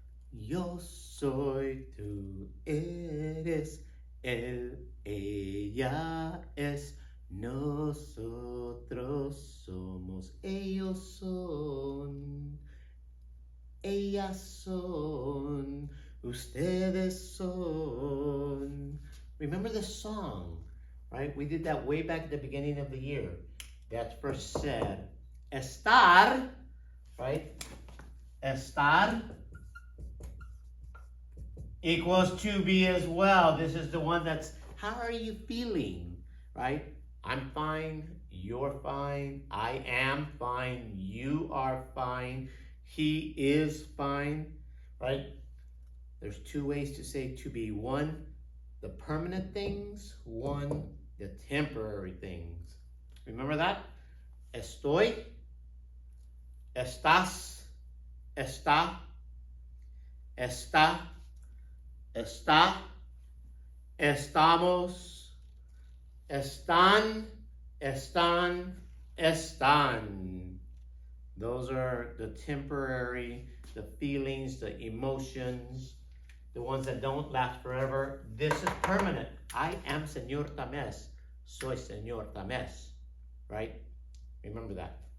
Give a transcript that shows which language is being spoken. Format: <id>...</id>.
<es>Yo soy, tú eres, él, ella es, nosotros somos, ellos son, ellas son, ustedes son.</es> <en>Remember the song, right? We did that way back at the beginning of the year. That's for ser. Estar, right? Estar equals to be as well. This is the one that's How are you feeling, right? I'm fine, you're fine, I am fine, you are fine, he is fine, right? There's two ways to say to be. One, the permanent things. One, the temporary things. Remember that?</en> <es>Estoy, estás, está, está, está, estamos, están, están, están.</es> <en>Those are the temporary, the feelings, the emotions, the ones that don't last forever. This is permanent. I am Señor Tamés.</en> <es>Soy Señor Tamés.</es> <en>Right? Remember that.</en>